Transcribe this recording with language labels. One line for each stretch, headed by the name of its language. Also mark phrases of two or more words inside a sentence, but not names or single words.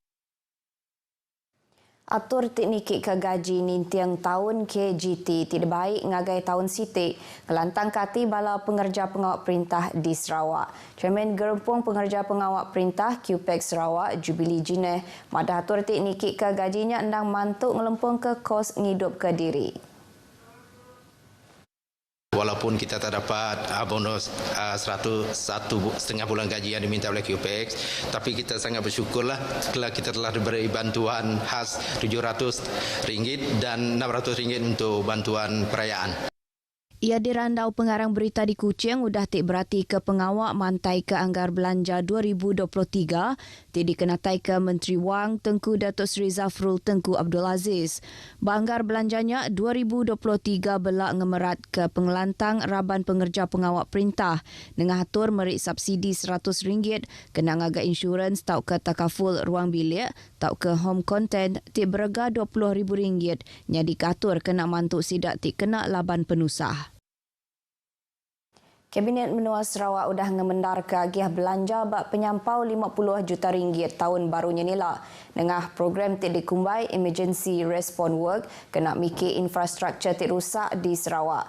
Iban: Atur teknikik ke gaji nintiang tahun KGT tidak baik ngagai tahun sitik kelantang kati bala pengerja pengawal perintah di Sarawak. Chairman Gerempung Pengerja Pengawal Perintah QPEX Sarawak Jubilee Jineh madah atur teknikik ke gajinya endang mantuk ngelempung ke kos ngidup ke diri.
Malay: Walaupun kita tak dapat bonus 101 setengah bulan gaji yang diminta oleh QPEX, tapi kita sangat bersyukurlah setelah kita telah diberi bantuan khas RM700 dan RM600 untuk bantuan perayaan.
Iban: Ia dirandau pengarang berita di Kuching udah tik berarti ke pengawak mantai ke anggar belanja 2023 ti dikenatai ke Menteri Wang Tengku Datuk Seri Zafrul Tunku Abdul Aziz. Banggar belanjanya 2023 belak ngemerat ke pengelantang Raban Pengerja Pengawak Perintah nengah atur merik subsidi RM100 kena ngaga insurans tau ke takaful ruang bilik tau ke home content ti berega RM20,000 nyadi katur kena mantuk sidak ti kena laban penusah. Kabinet Menua Sarawak udah ngemendar ke agiah belanja bak penyampau 50 juta ringgit tahun barunya nila. Nengah program tik dikumbai Emergency Response Work kena mikir infrastruktur tik rusak di Sarawak.